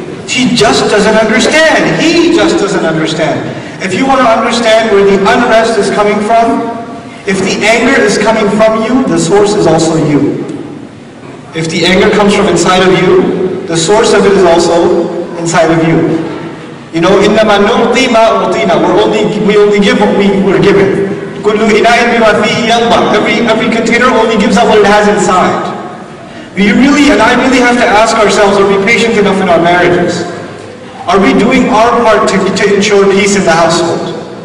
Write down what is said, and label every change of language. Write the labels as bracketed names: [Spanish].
[English] She just doesn't understand. He just doesn't understand. If you want to understand where the unrest is coming from, if the anger is coming from you, the source is also you. If the anger comes from inside of you, the source of it is also inside of you. You know, [Arabic] إِنَّمَا نُعْطِي مَا أُعْطِينَا. [English] We only give what we were given. [Arabic] كُلُّ إِنَاءٍ بِمَا فِيهِ يَنْضَى. [English] Every container only gives out what it has inside. We really, and I really have to ask ourselves, are we patient enough in our marriages? Are we doing our part to ensure peace in the household?